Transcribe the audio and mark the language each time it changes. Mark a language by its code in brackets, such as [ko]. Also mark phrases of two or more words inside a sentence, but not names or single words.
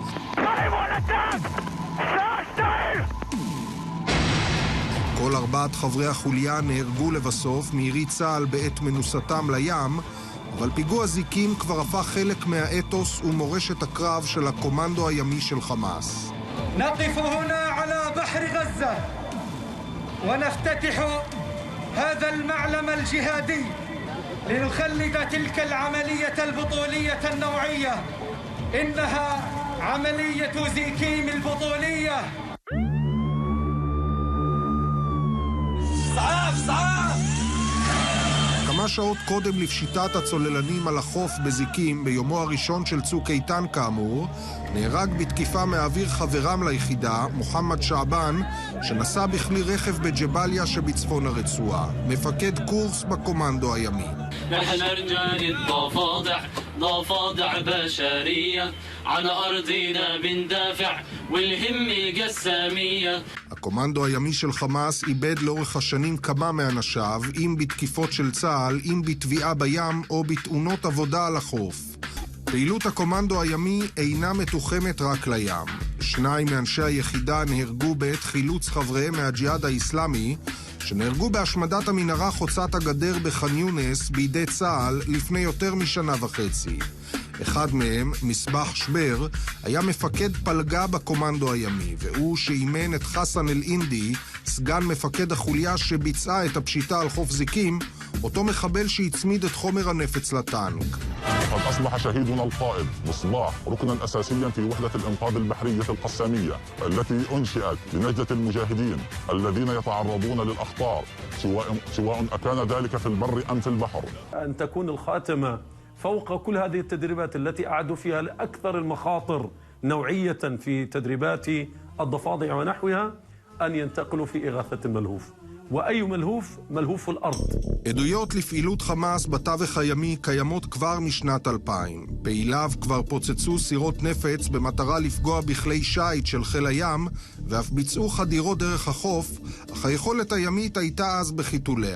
[he] כל 4 חברי החוליה נהרגו לבסוף מירי צה"ל בעת מנוסתם לים, אבל פיגוע זיקים כבר הפך חלק מהאתוס ומורשת הקרב של הקומנדו הימי של חמאס. [ar] نقف هنا على بحر غزة ونفتتح هذا المعلم الجهادي لنخلد تلك العملية البطولية النوعية. إنها عملية زيكيم البطولية. [he] כמה שעות קודם לפשיטת הצוללנים על החוף בזיקים, ביומו הראשון של צוק איתן כאמור, נהרג בתקיפה מהאוויר חברם ליחידה, מוחמד שעבן, שנסע בכלי רכב בג'בליה שבצפון הרצועה. מפקד קורס בקומנדו הימי. [ar] ضفادع بشرية على أرضنا بندافع والهمة قسامية. [he] הקומנדו הימי של חמאס איבד לאורך השנים כמה מאנשיו, אם בתקיפות של צה"ל, אם בתביעה בים או בתאונות עבודה על החוף. פעילות הקומנדו הימי אינה מתוחמת רק לים. 2 מאנשי היחידה נהרגו בעת חילוץ חבריהם מהג'יהאד האסלאמי, שנהרגו בהשמדת המנהרה חוצת הגדר בח'אן יונס בידי צה"ל לפני יותר משנה וחצי. אחד מהם, מסבח שבר, היה מפקד פלגה בקומנדו הימי, והוא שאימן את חסן אל-אינדי, סגן מפקד החוליה שביצעה את הפשיטה על חוף זיקים, אותו מחבל שהצמיד את חומר הנפץ לטנק. [ar] قد أصبح شهيدنا القائد مصباح ركنا أساسيا في وحدة الإنقاذ البحرية القسامية التي أنشئت لنجدة المجاهدين الذين يتعرضون للأخطار سواء أكان ذلك في البر أم في البحر. أن تكون الخاتمة فوق كل هذه التدريبات التي أعدوا فيها لأكثر المخاطر نوعية في تدريبات الضفادع ونحوها أن ينتقلوا في إغاثة الملهوف. وأي ملهوف الأرض. [he] עדויות לפעילות חמאס בתווך הימי קיימות כבר משנת 2000. פעיליו כבר פוצצו סירות נפץ במטרה לפגוע בכלי שייט של חיל הים, ואף ביצעו חדירות דרך החוף, אך היכולת הימית הייתה אז בחיתוליה.